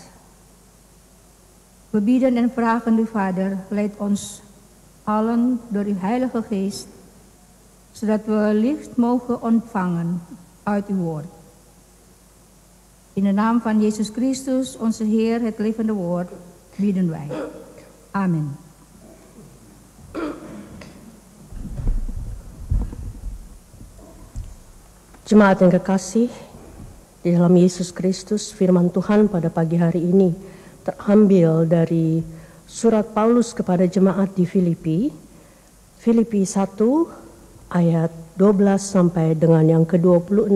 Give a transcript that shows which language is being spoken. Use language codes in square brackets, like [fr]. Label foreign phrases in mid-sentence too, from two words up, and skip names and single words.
[nl] We bidden en vragen u, Vader, leid ons allen door uw Heilige Geest, zodat we licht mogen ontvangen uit uw woord. In de naam van Jezus Christus, onze Heer, het levende woord, bidden wij. Amen. [id] Jemaat yang kekasih di dalam Yesus Kristus, firman Tuhan pada pagi hari ini terambil dari surat Paulus kepada jemaat di Filipi, Filipi 1 ayat 12 sampai dengan yang ke-26.